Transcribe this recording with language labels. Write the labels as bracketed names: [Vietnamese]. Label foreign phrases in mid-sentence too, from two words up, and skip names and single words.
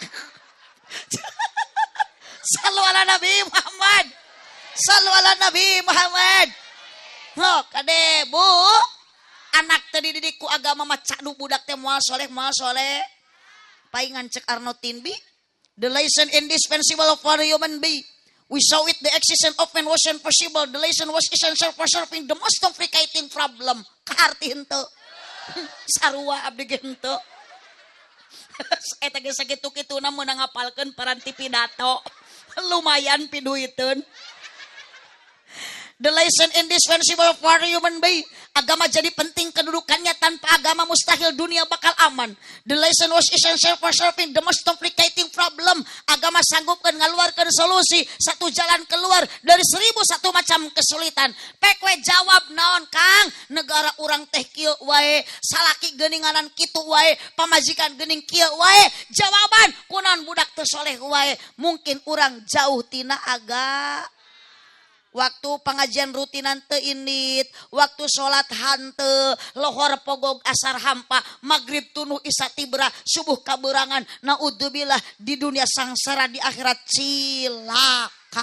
[Arabic] صلوا على النبي محمد صلوا على النبي محمد [Sundanese] ho kade bu anak teh dididik ku agama mah cadu budak teh moal soleh paingan cek Arno Tinbi [English] the lesson indispensable of for a human being. We saw it, the existence of man was impossible. The lesson was essential for solving the most complicating problem. [Sundanese] Kaarti henteu. Sarua abdi ge henteu. Eta ge sakitu-kituna mun ngapalkeun paranti pidato. Lumayan piduiteun. [English] The lesson indispensable for a human being. [Indonesian] Agama jadi penting kedudukannya, tanpa agama mustahil dunia bakal aman. [English] The lesson was essential for solving the most complicating problem. [Sundanese] Agama sanggupkeun ngaluarkeun solusi, [Indonesian] satu jalan keluar dari 1001 macam kesulitan. [Sundanese] Pek we jawab naon Kang? Negara urang teh kieu wae, salaki geuninganan kitu wae, pamajikan geuning kieu wae. Jawaban kunaon budak teu soleh wae? Mungkin urang jauh tina agama. Waktu pengajian rutinan teu indit, waktu sholat hante, lohor pogog asar hampa, maghrib tunuh isya tibra, subuh kaberangan, naudzubillah di dunia sangsara di akhirat cilaka.